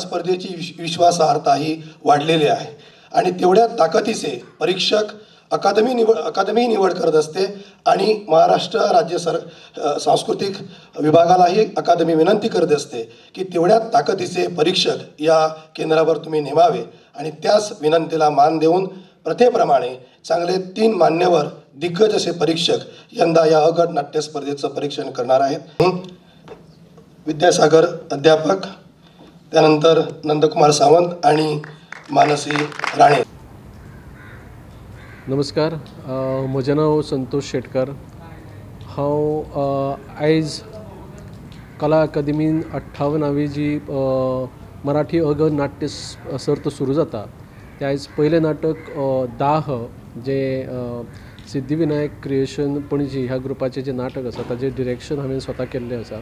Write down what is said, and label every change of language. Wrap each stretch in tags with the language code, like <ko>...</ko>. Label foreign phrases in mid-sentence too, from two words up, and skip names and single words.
<mr>स्पर्धेची विश्वासार्हता ही वाढलेली आहे आणि तेवढ्या ताकदीचे परीक्षक अकादमी निवड करत असते आणि महाराष्ट्र राज्य सांस्कृतिक विभागालाही अकादमी विनंती करत असते की तेवढ्या ताकदीचे परीक्षक या केंद्रावर तुम्ही नेमावे आणि त्याच विनंतीला मान देऊन प्रथेप्रमाणे चांगले 3 मान्यवर दिग्गज असे परीक्षक यंदा या अ गट नाट्य स्पर्धेचं परीक्षण करणार आहेत. विद्यासागर अध्यापक, त्यानंतर नंदकुमार सावंत आणि मानसी राणे.</mr> <kok>नमस्कार, म्हजें नांव संतोष शेटकर. हांव आयज कला अकादमीन 58वी जी मराठी अ गट नाट्य सर्त सुरू जाता तें आयज पयलें नाटक दाह जे सिद्धिविनायक क्रिएशन पणजी ह्या ग्रुपाचें जें नाटक आसा ताजें डिरेक्शन हांवें स्वता केल्लें आसा.</kok>